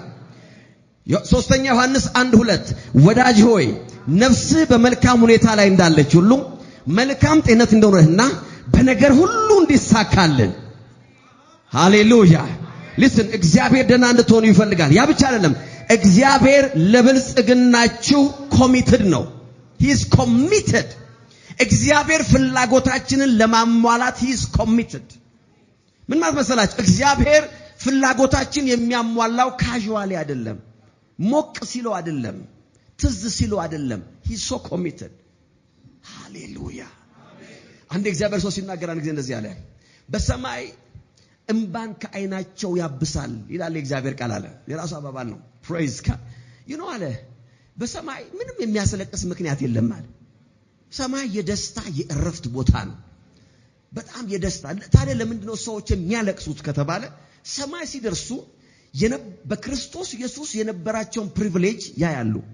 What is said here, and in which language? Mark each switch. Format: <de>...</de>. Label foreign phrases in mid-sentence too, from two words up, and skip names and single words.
<am>ሶስተኛ ዮሐንስ 1:2 ወዳጅ ሆይ ነፍስህ በመልካም ሁኔታ ላይ እንዳለች ሁሉ መልካም ጤነት እንደሆነና በነገር ሁሉ እንዲሳካልን። ሃሌሉያ። listen እግዚአብሔር ደህና እንድትሆኑ ይፈልጋል። ያ ብቻ አይደለም፣ እግዚአብሔር ለብልጽግናችሁ ኮሚትድ ነው።</am> <en>he is committed።</en> <am>እግዚአብሔር ፍላጎታችንን ለማሟላት</am> <en>he is committed።</en> <am>ምን ማለት መሰላችሁ? እግዚአብሔር ፍላጎታችን የሚያሟላው ካዥዋሊ አይደለም፣ ሞቅ ሲለው አይደለም፣ ትዝ ሲለው አይደለም።</am> <en>he is so committed።</en> <am>ሃሌሉያ። አንድ እግዚአብሔር ሰው ሲናገር አንድ ጊዜ እንደዚህ አለ፣ በሰማይ እንባን ከዓይናቸው ያብሳል ይላል እግዚአብሔር ቃል አለ። የራሱ አባባል ነው።</am> <en>praise God</en> <am>አለ በሰማይ ምንም የሚያስለቅስ ምክንያት የለም አለ። ሰማይ የደስታ የእረፍት ቦታ ነው። በጣም የደስታ። ታዲያ ለምንድነው ሰዎች የሚያለቅሱት ከተባለ ሰማይ ሲደርሱ በክርስቶስ ኢየሱስ የነበራቸውን ፕሪቪሌጅ ያያሉ።</am>